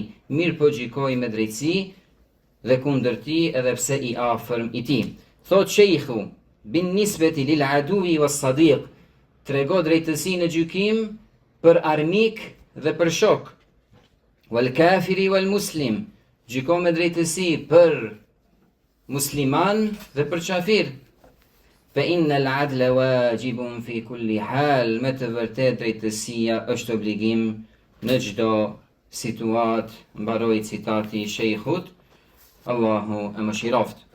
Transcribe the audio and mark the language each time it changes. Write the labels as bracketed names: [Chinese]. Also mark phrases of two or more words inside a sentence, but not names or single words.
[Albanian] Mirë po gjykoi me drejtësi dhe kundër tij edhe pse i afërm i tij. Thot Sheikhu: [Arabic] "بالنسبة للعدو والصديق." [Albanian] Trego drejtësi në gjykim për armik dhe për shok. [Arabic] "والكافر والمسلم." [Albanian] Gjyko me drejtësi për musliman dhe për qafir. [Arabic] "فإن العدل واجب في كل حال." [Albanian] Me të vërtet drejtësia është obligim në çdo situatë. Mbaroi citati i Sheikhut, Allahu e mëshiroft.